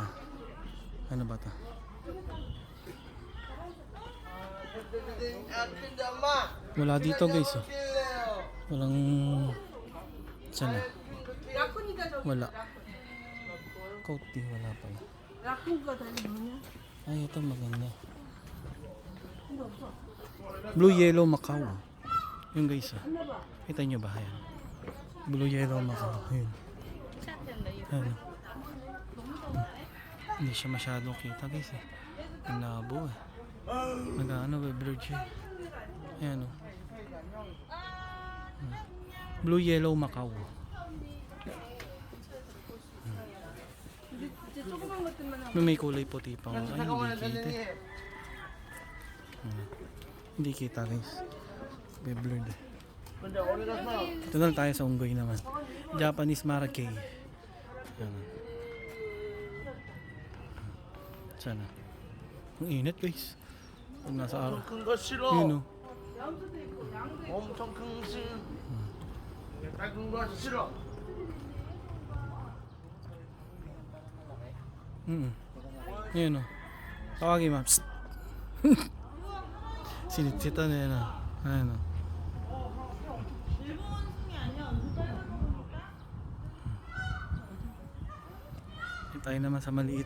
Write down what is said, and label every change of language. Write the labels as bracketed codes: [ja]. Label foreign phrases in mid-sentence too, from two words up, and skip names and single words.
[tl] Ano ba to? Wala dito guys oh. Walang sana. Wala. Coating wala pala. [ko] 라쿤가 다리 뭐냐? [tl] Ay ito maganda. Blue Yellow Macau. Yung guys, kita nyo ba? Ayan. Blue yellow macao. Ayun. Ayan. Hindi siya masyadong kita guys eh. Ang labo eh. Nag-ano ba, blurred siya. Ayan o. Blue yellow macao. [ko] 조그만 것들만 하고. [tl] May kulay puti pa. Ay, hindi kita. Hindi kita guys. May blurred eh. Ito na lang tayo sa unggoy naman. Japanese Maracay. Ayan. Sana. Ang init guys. Pag nasa araw. [ko] 큰 거 싫어. [tl] Yun o. [ko] 엄청 큰 신. 작은 거 싫어. [tl] Yun o. Tawagin ma'am. Psst. Sinitsitan na yan o. Ayan o. Tayo naman sa maliit.